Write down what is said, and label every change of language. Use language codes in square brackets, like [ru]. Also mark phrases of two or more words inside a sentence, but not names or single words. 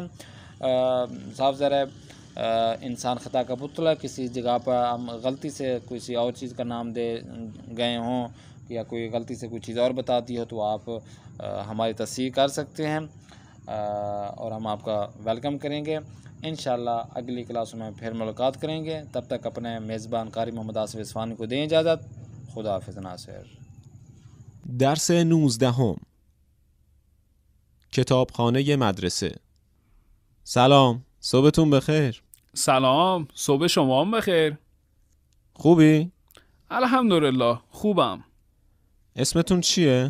[ur] صاف ذرا انسان خطا کا پتلا، کسی جگہ پر ہم غلطی سے کسی اور چیز کا نام دے گئے ہوں یا کوئی غلطی سے کوئی چیز اور بتا دی ہو تو آپ ہماری تصدیق کر سکتے ہیں اور ہم آپ کا ویلکم کریں گے. [ar] إن شاء الله [ur] اگلی کلاس میں پھر ملاقات کریں گے۔ تب تک اپنے میزبان قاری محمد آصف اصفہانی کو دیں اجازت. خدا حافظ ناصر. [fa] درس 19 کتابخانه مدرسه. سلام، صبحتون بخیر. سلام، صبح شما هم بخیر. خوبی؟ الحمدلله، خوبم. اسمتون چیه؟